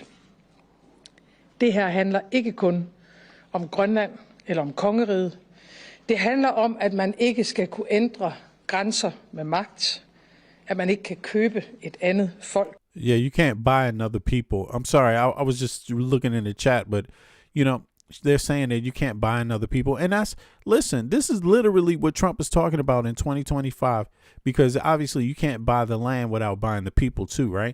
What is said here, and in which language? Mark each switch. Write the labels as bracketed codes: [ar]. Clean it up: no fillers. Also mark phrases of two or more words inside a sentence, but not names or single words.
[da] Det her handler ikke kun om Grønland eller om kongeriget. Det handler om, at man ikke skal kunne ændre grænser med magt, at man ikke kan købe et andet folk. [en] Yeah, you can't buy another people. I'm sorry, I was just looking in the chat, but you know, they're saying that you can't buy another people. And listen, this is literally what Trump is talking about in 2025, because obviously you can't buy the land without buying the people too, right?